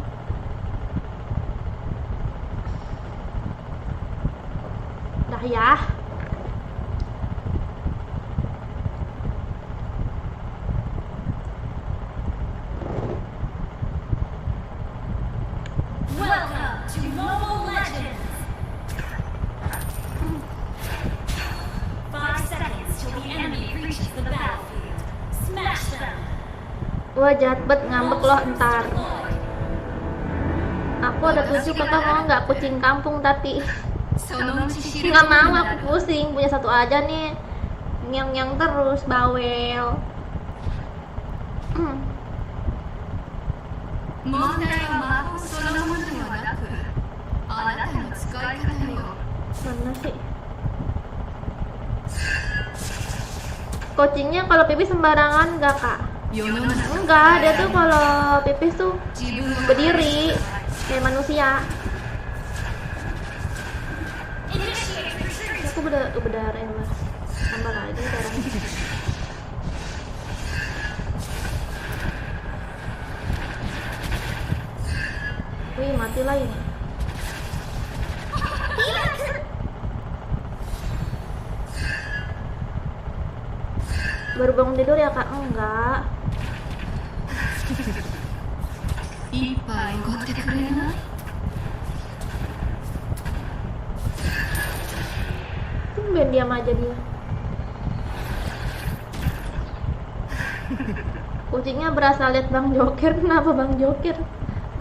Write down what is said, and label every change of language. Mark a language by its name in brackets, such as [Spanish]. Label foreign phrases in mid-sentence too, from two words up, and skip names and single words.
[Indonesian] Dah ya. [English] Welcome to Mobile Legends. 5 seconds till the enemy reaches the battlefield. Smash them. [Indonesian] Wah, jahat banget, ngambek loh ntar. Aku ada 7, kakak mau nggak kucing kampung tapi nggak mau, aku pusing punya satu aja nih, nyang terus bawel. [Japanese] 問題は魔法そのものではなく、あなたの使い方よ。 [Indonesian] Mana sih? Kucingnya kalau pipis sembarangan nggak, Kak? [Japanese] 世の中 [Indonesian] Enggak, dia tuh kalau pipis tuh berdiri kayak manusia. Aku berdarah ya, Mas. Tambah lagi darahnya. Wih, mati lah ini. Baru bangun tidur ya, Kak? Enggak. [Japanese] 一杯おごってくれない？ [Indonesian] Tumben diam aja dia. Kucingnya berasa lihat Bang Joker. Kenapa Bang Joker?